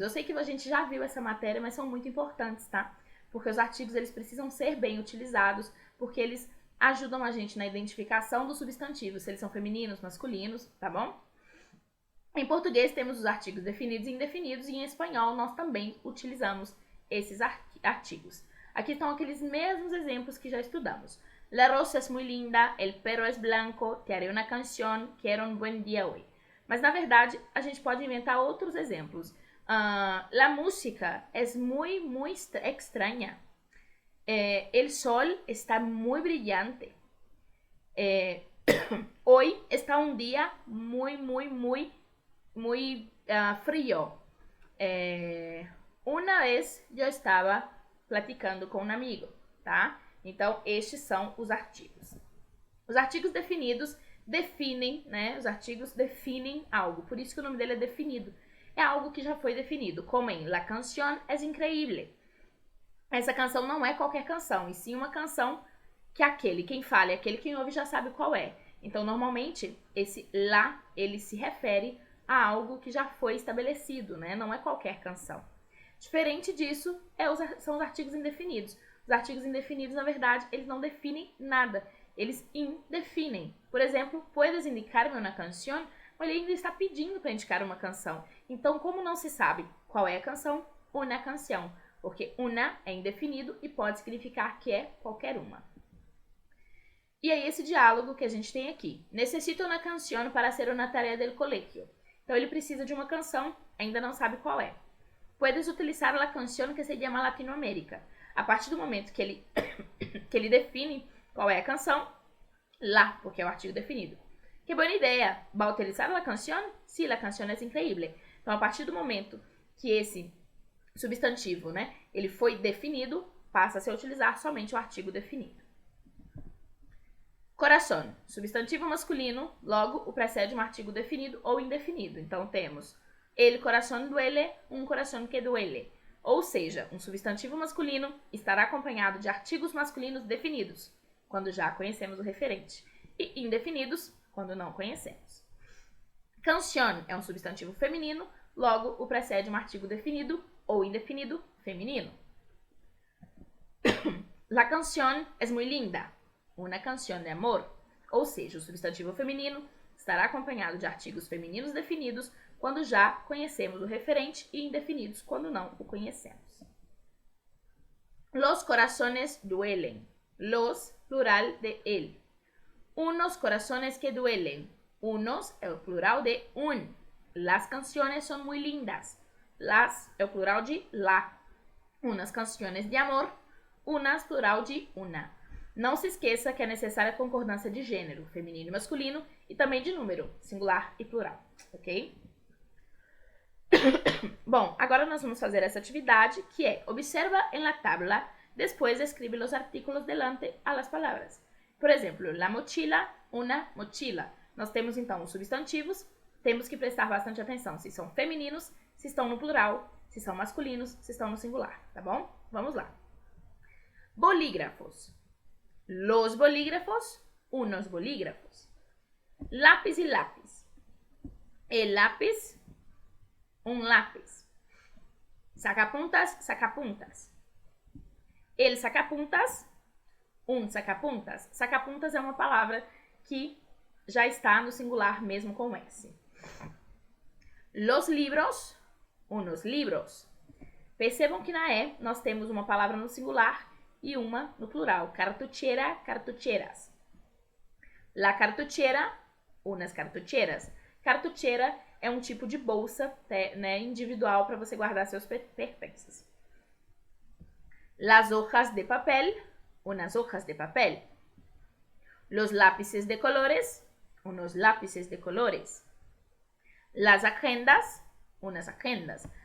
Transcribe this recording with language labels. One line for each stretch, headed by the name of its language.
Portuguese: Eu sei que a gente já viu essa matéria, mas são muito importantes, tá? Porque os artigos, eles precisam ser bem utilizados, porque eles ajudam a gente na identificação dos substantivos, se eles são femininos, masculinos, tá bom? Em português, temos os artigos definidos e indefinidos, e em espanhol, nós também utilizamos esses artigos. Aqui estão aqueles mesmos exemplos que já estudamos.
Spanish: La rosa es muy linda, el perro es blanco, te haré una canción, quiero un buen día hoy.
Portuguese: Mas, na verdade, a gente pode inventar outros exemplos.
Spanish: La música es muy, muy extraña. El sol está muy brillante. Hoy está un día muy, muy, muy, muy frío.
Portuguese: Uma vez eu estava platicando com um amigo, tá? Então, estes são os artigos. Os artigos definidos definem, né? Os artigos definem algo, por isso que o nome dele é definido. é algo que já foi definido, como em
Spanish: La canción es increíble.
Portuguese: Essa canção não é qualquer canção, e sim uma canção que quem fala e aquele quem ouve já sabe qual é. Então, normalmente, esse la, ele se refere a algo que já foi estabelecido, né? Não é qualquer canção. Diferente disso, são os artigos indefinidos. Os artigos indefinidos, na verdade, eles não definem nada. Eles indefinem. Por exemplo,
Spanish: puedes indicarme una canción?
Portuguese: Ele ainda está pedindo para indicar uma canção. Então, como não se sabe qual é a canção, una canción. Porque una é indefinido e pode significar que é qualquer uma. E aí esse diálogo que a gente tem aqui.
Spanish: Necesito una canción para hacer una tarea del colegio.
Portuguese: Então, ele precisa de uma canção, ainda não sabe qual é.
Spanish: Puedes utilizar la canción que se llama Latinoamérica.
Portuguese: A partir do momento que ele define qual é a canção, lá, porque é o artigo definido. Que boa ideia!
Spanish: ¿Va a utilizar la canción? Sí, la canción es increíble.
Portuguese: Então, a partir do momento que esse substantivo, né, ele foi definido, passa-se a utilizar somente o artigo definido. Coração, substantivo masculino, logo o precede um artigo definido ou indefinido. Então, temos
Spanish: el corazón duele, un corazón que duele.
Portuguese: Ou seja, um substantivo masculino estará acompanhado de artigos masculinos definidos, quando já conhecemos o referente, e indefinidos, quando não conhecemos. Canción é um substantivo feminino, logo o precede um artigo definido ou indefinido feminino.
Spanish: La canción es muy linda, una canción de amor.
Portuguese: Ou seja, o substantivo feminino estará acompanhado de artigos femininos definidos quando já conhecemos o referente e indefinidos quando não o conhecemos.
Spanish: Los corazones duelen. Los, plural de el. Unos corazones que duelen. Unos
Portuguese: é o
Spanish: plural de un. Las canciones son muy lindas. Las
Portuguese: é o
Spanish: plural de la. Unas canciones de amor. Unas, plural de una.
Portuguese: Não se esqueça que é necessária a concordância de gênero, feminino e masculino, e também de número, singular e plural, ok? Bom, agora nós vamos fazer essa atividade, que é
Spanish: observa en la tabla, después escribe los artículos delante a las palabras.
Portuguese: Por exemplo,
Spanish: la mochila, una mochila.
Portuguese: Nós temos então os substantivos, temos que prestar bastante atenção se são femininos, se estão no plural, se são masculinos, se estão no singular, tá bom? Vamos lá. Bolígrafos.
Spanish: Los bolígrafos, unos bolígrafos. Lápiz y lápiz. El lápiz, un lápiz. Sacapuntas, sacapuntas. El sacapuntas, un sacapuntas.
Portuguese: Sacapuntas é uma palavra que já está no singular mesmo com S.
Spanish: Los libros, unos libros.
Portuguese: Percebam que na E nós temos uma palavra no singular e uma no plural.
Spanish: Cartuchera, cartucheras. La cartuchera, unas cartucheras.
Portuguese: Cartuchera é um tipo de bolsa, né, individual para você guardar seus pertences.
Spanish: Las hojas de papel, unas hojas de papel. Los lápices de colores, unos lápices de colores. Las agendas, unas agendas.